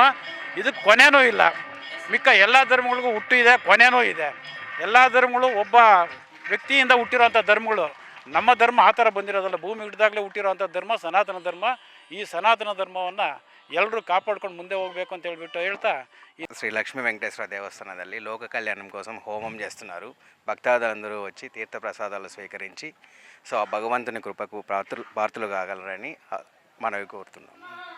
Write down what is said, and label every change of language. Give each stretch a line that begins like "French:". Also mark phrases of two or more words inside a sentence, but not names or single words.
Kannada: ಇದಕ್ಕೆ ಕೊನೆಯೂ ಇಲ್ಲ. ಮಿಕ್ಕ ಎಲ್ಲ ಧರ್ಮಗಳಿಗೂ ಹುಟ್ಟು ಇದೆ, ಕೊನೆಯೂ ಇದೆ. ಎಲ್ಲ ಧರ್ಮಗಳು ಒಬ್ಬ ವ್ಯಕ್ತಿಯಿಂದ ಹುಟ್ಟಿರೋಂಥ ಧರ್ಮಗಳು. ನಮ್ಮ ಧರ್ಮ ಆ ಥರ ಬಂದಿರೋದಲ್ಲ. ಭೂಮಿ ಹಿಡಿದಾಗಲೇ ಹುಟ್ಟಿರೋಂಥ ಧರ್ಮ ಸನಾತನ ಧರ್ಮ. ಈ ಸನಾತನ ಧರ್ಮವನ್ನು ಎಲ್ಲರೂ ಕಾಪಾಡ್ಕೊಂಡು ಮುಂದೆ ಹೋಗಬೇಕು ಅಂತ ಹೇಳ್ತಾ
Telugu: శ్రీ లక్ష్మీ వెంకటేశ్వర దేవస్థానದಲ್ಲಿ లోక కళ్యాణం కోసం హోమం చేస్తున్నారు. భక్తాదులందరూ వచ్చి తీర్థ ప్రసాదాలు స్వీకరించి సో ఆ భగవంతుని కృపకు పాత్రలు కాగలరని మనవి కోరుతున్నాం.